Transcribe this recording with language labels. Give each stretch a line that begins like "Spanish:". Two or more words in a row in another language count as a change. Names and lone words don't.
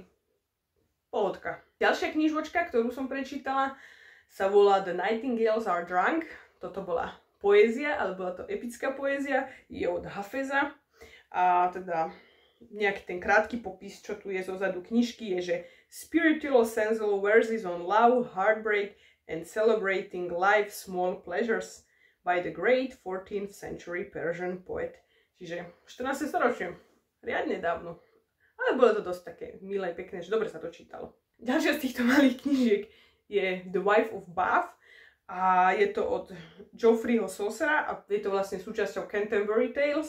Slovak: Pohodka. Ďalšia knižočka, ktorú som prečítala, sa volá The Nightingales Are Drunk. Toto bola poézia, ale bola to epická poézia, je od Hafeza. A teda nejaký ten krátky popis, čo tu je zozadu knižky, je, že
English: Spiritual sensual verses on love, heartbreak and celebrating life's small pleasures by the great 14th century Persian poet.
Slovak: Čiže 14. storočie, riadne dávno. Ale bolo to dosť také milé, pekné, že dobre sa to čítalo. Ďalšia z týchto malých knižiek je The Wife of Bath a je to od Geoffreyho Chaucera a je to vlastne súčasťou Canterbury Tales.